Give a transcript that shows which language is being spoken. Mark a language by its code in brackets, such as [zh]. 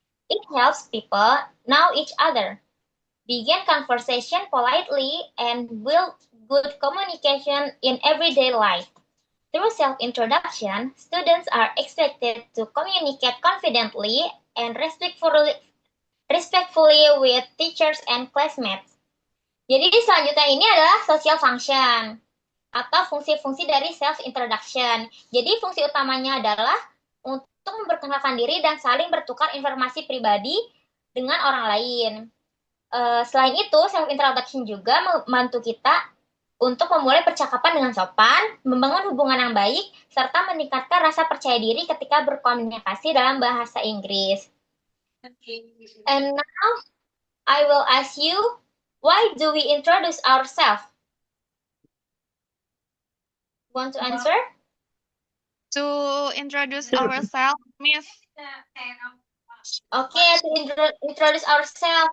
[en] It helps people know each other, begin conversation politely, and build good communication in everyday life. Through self-introduction, students are expected to communicate confidently and respectfully with teachers and classmates. [id] Jadi selanjutnya ini adalah social function atau fungsi-fungsi dari self-introduction. Jadi fungsi utamanya adalah untuk memperkenalkan diri dan saling bertukar informasi pribadi dengan orang lain. Selain itu, self-introduction juga membantu kita untuk memulai percakapan dengan sopan, membangun hubungan yang baik, serta meningkatkan rasa percaya diri ketika berkomunikasi dalam bahasa Inggris. [en] And now, I will ask you, why do we introduce ourselves? Want to answer? To introduce ourselves, Miss. Okay, to introduce ourselves.